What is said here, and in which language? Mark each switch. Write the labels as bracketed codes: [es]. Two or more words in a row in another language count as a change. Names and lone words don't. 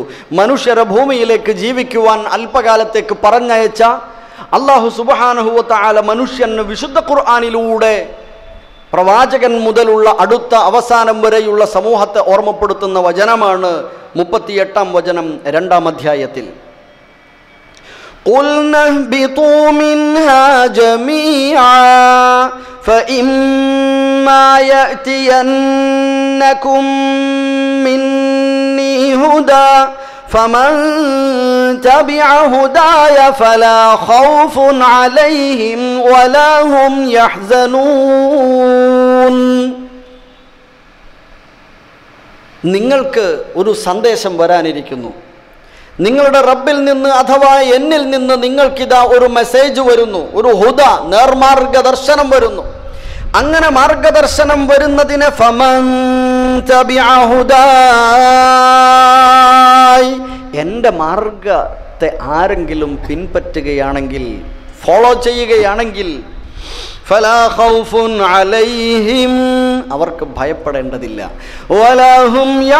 [ml] മനുഷ്യരെ ഭൂമിയിലേക്ക് ജീവിക്കുവാൻ അല്പകാലത്തേക്ക് പറഞ്ഞയച്ച അള്ളാഹു [ar] سبحانه وتعالى [ml] മനുഷ്യന് വിശുദ്ധ ഖുർആനിലൂടെ പ്രവാചകൻ മുതലുള്ള അടുത്ത അവസാനം വരെയുള്ള സമൂഹത്തെ ഓർമ്മപ്പെടുത്തുന്ന വചനമാണ് 38-ാം വചനം 2-ാം അധ്യായത്തിൽ. [ar] قُلْنَا اهْبِطُوا مِنْهَا جَمِيعًا فَإِمَّا يَأْتِيَنَّكُمْ مِنِّي هُدًى فَمَنْ تَبِعَ هُدَايَ فَلَا خَوْفٌ عَلَيْهِمْ وَلَا هُمْ يَحْزَنُونَ. [ml] നിങ്ങൾക്ക് ഒരു സന്ദേശം വരാനിരിക്കുന്നു. നിങ്ങളുടെ റബ്ബിൽ നിന്ന് അഥവാ എന്നിൽ നിന്ന് നിങ്ങൾക്കിതാ ഒരു മെസ്സേജ് വരുന്നു, ഒരു ഹുദ, നേർമാർഗദർശനം വരുന്നു. അങ്ങനെ മാർഗദർശനം വരുന്നതിന് [ar] فمن تبع هداي, [ml] എൻ്റെ മാർഗത്തെ ആരെങ്കിലും പിൻപറ്റുകയാണെങ്കിൽ, ഫോളോ ചെയ്യുകയാണെങ്കിൽ, [ar] فلا خوف عليهم, [ml] അവർക്ക് ഭയപ്പെടേണ്ടതില്ല, [ar] ولا هم